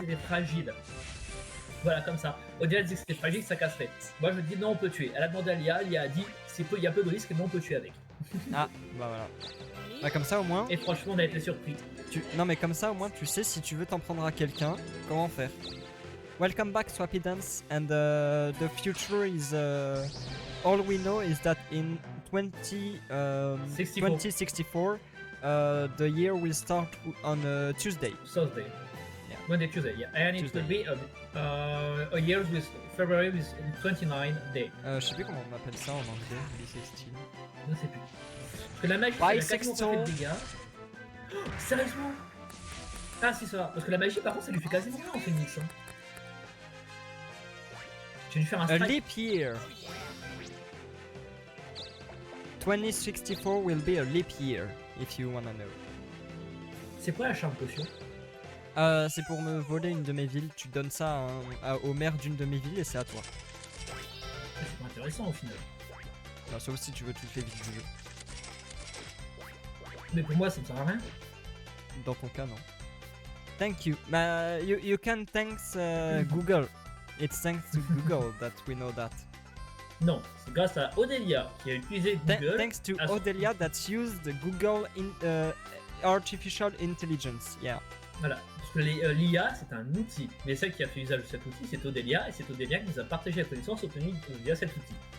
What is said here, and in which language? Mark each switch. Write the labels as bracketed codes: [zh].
[fr] que c'était fragile. Voilà, comme ça. Odelia disait que c'était fragile, que ça casserait. Moi, je dis non, on peut tuer. Elle a demandé à Lia, Lia a dit il y a peu de risque, mais on peut tuer avec. Ah, bah voilà. Bah comme ça au moins. Et franchement, on a été surpris. Non mais comme ça au moins tu sais si tu veux t'en prendre à quelqu'un, comment faire. [en] Welcome back Swappy Dance, and the future is all we know is that in 2064 the year will start on Tuesday. Thursday. Yeah. Monday, Tuesday, yeah. And it Tuesday. will be a year with February with 29 day. [fr] Je sais plus comment on appelle ça en anglais, B16. Je ne sais plus. Parce que la magie, elle a quasiment pas fait de dégâts. Oh, sérieusement? Ah si ça va. Parce que la magie par contre ça lui fait quasiment rien en Phoenix. Hein. J'ai dû faire un [en] A [fr] strike. [en] leap year. 2064 will be a leap year, if you wanna know. [fr] C'est quoi la charme potion? C'est pour me voler une de mes villes. Tu donnes ça au maire d'une de mes villes et c'est à toi. C'est pas intéressant au final. Non, sauf si tu veux toutes les villes du jeu. Mais pour moi ça me sert à rien. Dans ton cas, non. [en] Thank you. You can thanks Google. It's thanks to Google that we know that. [fr] Non, c'est grâce à Odelia qui a utilisé Google. [en] Thanks to as- Odelia that used Google Artificial Intelligence. Yeah. [fr] Voilà, parce que l'IA c'est un outil, mais celle qui a fait usage de cet outil c'est Odelia, et c'est Odelia qui nous a partagé la connaissance obtenue via cet outil.